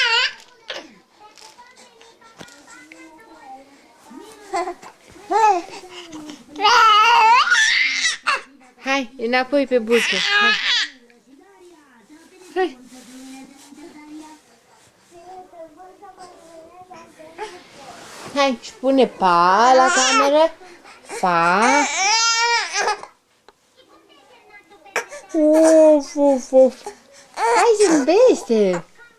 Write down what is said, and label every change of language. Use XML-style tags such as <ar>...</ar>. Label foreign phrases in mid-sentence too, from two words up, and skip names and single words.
<ro>Hai, înapoi pe bucă. Hai. Hai. Hai, și pune pa la cameră. Pa. Of, of, of. Hai, zâmbește.</ro>